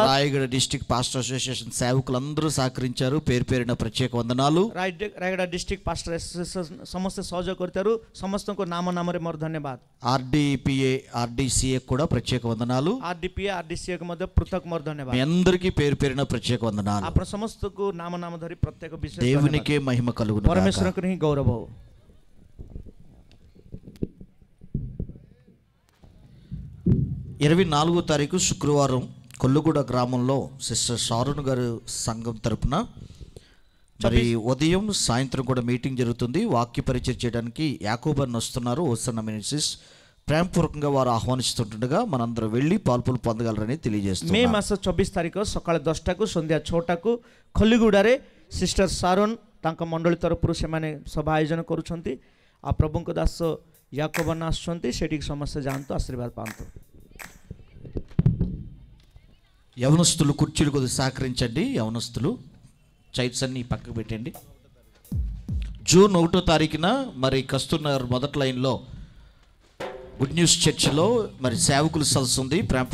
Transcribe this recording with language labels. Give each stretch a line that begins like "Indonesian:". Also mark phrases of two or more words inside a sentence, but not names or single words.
Telugu: రాయగడ డిస్ట్రిక్ట్ పాస్టర్ అసోసియేషన్ సేవకులందరూ సహకరించారు, పేరు పేరున ప్రత్యేక వందనాలు।
Odia: ରାୟଗଡ଼ା ଡିଷ୍ଟ୍ରିକ୍ଟ ପାଷ୍ଟର ଆସୋସିଏସନ ସମସ୍ତେ ସହଯୋଗ କରିଥାరు, ସମସ୍ତଙ୍କୁ ନାମ ନାମରେ ମୋର ଧନ୍ୟବାଦ।
Telugu: ఆర్డిపిఏ ఆర్డిసిఏ కూడా ప్రత్యేక వందనాలు।
Odia: ఆర్డిపిఏ ఆర్డిసిఏ ମଧ୍ୟ ପୃଥକ ମୋର ଧନ୍ୟବାଦ।
Telugu: మీ అందరికీ పేరు పేరున ప్రత్యేక వందనాలు।
Odia: ଆପଣ ସମସ୍ତଙ୍କୁ ନାମ ନାମ ଧରି ପ୍ରତ୍ୟେକ ବିଶେଷ
Telugu: దేవునికే మహిమ కలుగును గాక।
Odia: परमेश्वरଙ୍କୁ ହିଁ ଗୌରବ ହଉ।
Telugu: 24వ తారీఖు శుక్రవారం కొల్లుగూడ గ్రామంలో సిస్టర్ షారున్ గారు సంఘం తరపున మరి ఉదయం సాయంత్రం కూడా మీటింగ్ జరుగుతుంది। వాక్య పరిచయం చేయడానికి యాకోబన్ వస్తున్నారు, ఓసన్న మినిస్ట్రీస్ ప్రేమపూర్వకంగా వారు ఆహ్వానిస్తుండగా మనందరం వెళ్ళి పాల్పొలు పొందగలరని తెలియజేస్తున్నాం।
Odia: మే ମାସ 24 ତାରିଖ ସକାଳ 10ଟାକୁ ସନ୍ଧ୍ୟା 6ଟାକୁ ଖଲିଗୁଡ଼ାରେ ସିଷ୍ଟର ସାରୋନ୍ ତାଙ୍କ ମଣ୍ଡଳୀ ତରଫରୁ ସେମାନେ ସଭା ଆୟୋଜନ କରୁଛନ୍ତି। ଆଉ ପ୍ରଭୁଙ୍କ ଦାସ యాకోబన్ ଆସୁଛନ୍ତି, ସେଠିକି ସମସ୍ତେ ଯାଆନ୍ତୁ, ଆଶୀର୍ବାଦ ପାଆନ୍ତୁ।
Telugu: యవనస్తులు కుర్చీలు కొద్దిగా సహకరించండి। యవనస్తులు చైర్స్ అన్ని పక్కకు పెట్టండి। జూన్ 1వ తారీఖున మరి కస్తూర్నగర్ మొదటి లైన్లో గుడ్ న్యూస్ చర్చిలో మరి సేవకులు సదస్సు ఉంది।